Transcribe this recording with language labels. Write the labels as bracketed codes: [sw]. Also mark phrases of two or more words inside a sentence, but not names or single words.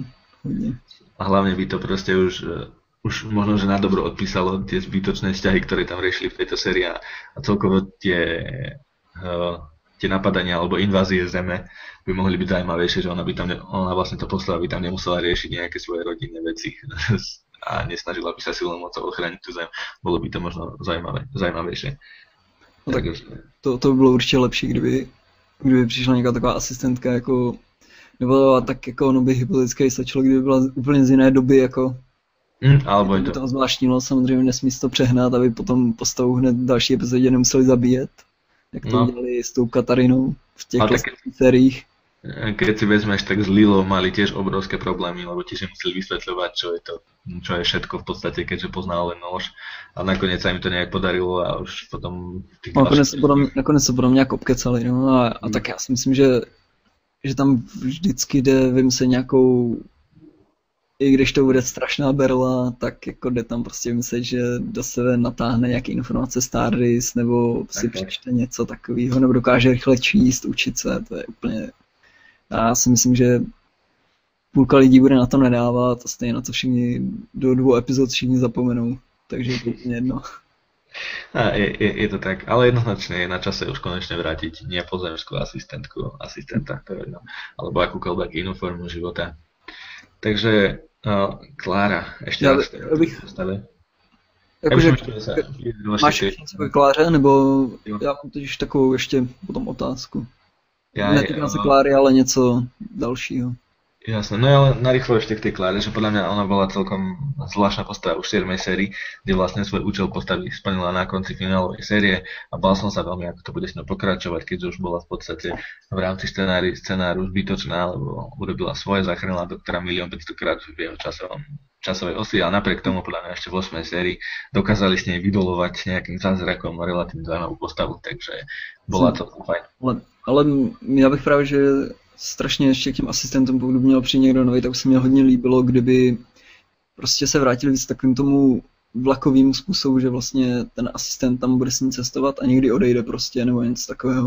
[sk] A hlavne by to proste už možno, že na dobro odpísalo tie zbytočné vzťahy, ktoré tam riešili v tejto sérii a celkovo tie napadania alebo invázie zeme by mohli byť zaujímavejšie, že ona vlastne to postava by tam nemusela riešiť nejaké svoje rodinné veci a nesnažila by sa silou mocou ochrániť tú zem. Bolo by to možno zajímavejšie. [cs] No tak to by bylo určitě lepší, kdyby přišla nějaká taková asistentka, jako, nebo tak jako ono by hypoteticky stačilo, kdyby byla úplně z jiné doby, jako alebo by to zvláštnilo, samozřejmě nesmí se to přehnat, aby potom postavu hned v další epizodě nemuseli zabíjet, jak to dělali s tou Katarinou v těch klasických sériích. [sk] Keď si vezmeš, tak s Lilou mali tiež obrovské problémy, lebo tiež museli vysvetľovať, čo je všetko v podstate, keďže poznal len nôž. A nakoniec sa im to nejak podarilo a už potom... [cs] Nakonec se potom nějak obkecali, no a tak já si myslím, že tam vždycky jde vymyslet nějakou, i když to bude strašná berla, tak jako jde tam prostě vymyslet, že do sebe natáhne nějaké informace Stardust, nebo si přečte něco takového, nebo dokáže rychle číst, učit se, to je úplně... Já si myslím, že půlka lidí bude na to nadávat a stejně na to všichni do 2 epizod všichni zapomenou, takže je to úplně jedno. [sk] Je to tak, ale jednoznačne je na čase už konečne vrátiť nepozemskú asistenta, alebo akúkoľvek inú formu života. Takže Klára, ešte raz postave. [cs] Jakože, máš ještě něco k Kláře, nebo já mám totiž takovou ještě potom otázku. Netýká se Kláry, ale něco dalšího. [sk] Jasné, no ale narýchlo ešte k tej Kláre, že podľa mňa ona bola celkom zvláštna postava už v 7. sérii, kde vlastne svoj účel postavy splnila na konci finálovej série a bál som sa veľmi, ako to bude s ňou pokračovať, keďže už bola v podstate v rámci scenáru zbytočná, lebo urobila svoje, zachránila doktora 1 500 krát v jeho časovej osi a napriek tomu podľa mňa ešte v 8. sérii dokázali s nej vydolovať nejakým zázrakom relatívne zaujímavú postavu, takže bola to fajn. [cs] Ale já bych právě, že strašně ještě k těm asistentům, pokud by měl přijít někdo nový, tak se mi hodně líbilo, kdyby prostě se vrátili víc takovým tomu vlakovým způsobu, že vlastně ten asistent tam bude s ním cestovat a někdy odejde prostě, nebo něco takového.